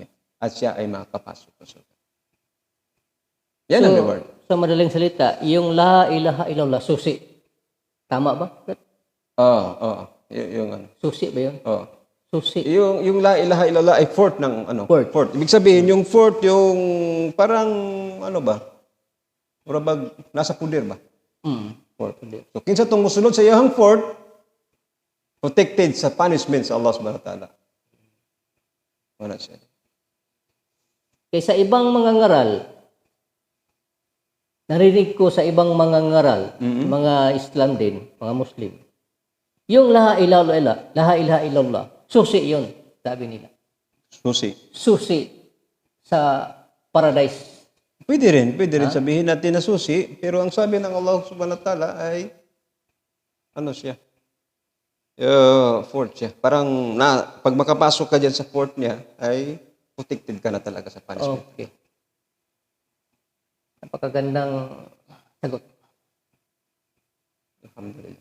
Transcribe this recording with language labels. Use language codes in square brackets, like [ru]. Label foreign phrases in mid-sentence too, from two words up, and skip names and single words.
[tl] At siya ay makakapasok sa surga. Yan ang reward. Sa madaling salita, yung [ar] la ilaha illallah, [tl] susi. Tama ba? Oo. Yung ano. Susi ba yun? Oo. Susi. Yung [ar] la ilaha illallah [tl] ay fort ng ano? Fort. Ibig sabihin, yung fort, yung parang, ano ba? Murabag, nasa puder ba? Fort. [ceb] So, kinsa itong musunod sa iyang fort, protected sa punishment sa [ar] Allah subhanahu wa ta'ala. [tl] Wala siya. Kaya sa ibang mga ngaral, narinig ko sa ibang mga ngaral, mga Islam din, mga Muslim, yung [ar] la ilaha illallah, [tl] susi yun, sabi nila. Susi sa paradise. Pwede rin sabihin natin na susi, pero ang sabi ng [ar] Allah subhanahu wa ta'ala [tl] ay, ano siya? Fort siya. Parang pag makapasok ka dyan sa fort niya, ay protected ka na talaga sa punishment. Okay. Napakagandang sagot. Alhamdulillah.